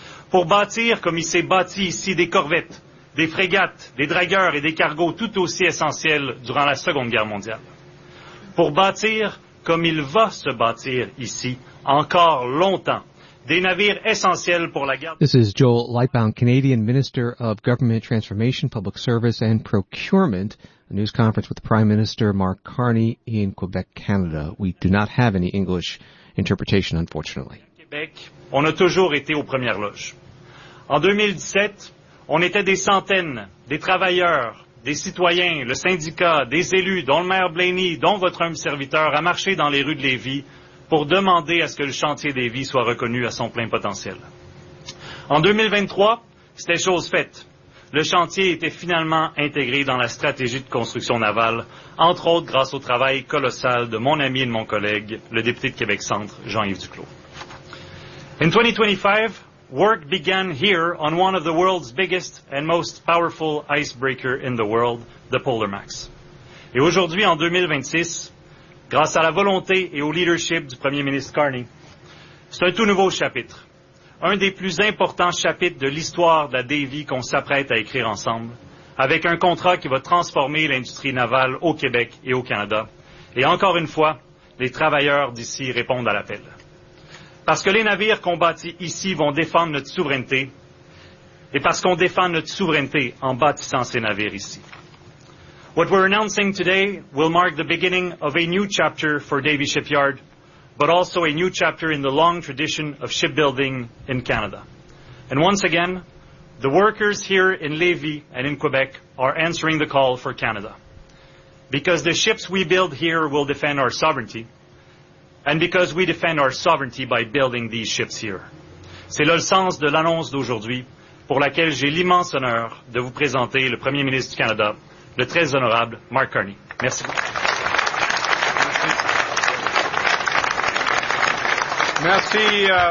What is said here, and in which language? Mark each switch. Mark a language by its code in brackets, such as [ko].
[fr] Pour bâtir comme il s'est bâti ici des corvettes, des frégates, des dragueurs et des cargos tout aussi essentiels durant la Seconde Guerre mondiale. Pour bâtir comme il va se bâtir ici encore longtemps, des navires essentiels pour la guerre. [en] This is Joel Lightbaum, Canadian Minister of Government Transformation, Public Service and Procurement, a news conference with Prime Minister Mark Carney in Quebec, Canada. We do not have any English interpretation, unfortunately. [fr] Québec, on a toujours été aux premières loges. En 2017, on était des centaines, des travailleurs, des citoyens, le syndicat, des élus, dont le maire Blaney, dont votre humble serviteur, à marcher dans les rues de Lévis pour demander à ce que le chantier des vies soit reconnu à son plein potentiel. En 2023, c'était chose faite. Le chantier était finalement intégré dans la stratégie de construction navale, entre autres grâce au travail colossal de mon ami et de mon collègue, le député de Québec-Centre, Jean-Yves Duclos. [en] In 2025, work began here on one of the world's biggest and most powerful icebreaker in the world, the Polar Max. [fr] Et aujourd'hui, en 2026, grâce à la volonté et au leadership du Premier ministre Carney, c'est un tout nouveau chapitre, un des plus importants chapitres de l'histoire de la DV qu'on s'apprête à écrire ensemble, avec un contrat qui va transformer l'industrie navale au Québec et au Canada. Et encore une fois, les travailleurs d'ici répondent à l'appel. Parce que les navires qu'on bâtit ici vont défendre notre souveraineté et parce qu'on défend notre souveraineté en bâtissant ces navires ici. [en] What we're announcing today will mark the beginning of a new chapter for Davie Shipyard, but also a new chapter in the long tradition of shipbuilding in Canada. And once again, the workers here in Lévis and in Quebec are answering the call for Canada. Because the ships we build here will defend our sovereignty, and because we defend our sovereignty by building these ships here. [fr] C'est là le sens de l'annonce d'aujourd'hui pour laquelle j'ai l'immense honneur de vous présenter le Premier ministre du Canada, le très honorable Mark Carney. Merci. Merci.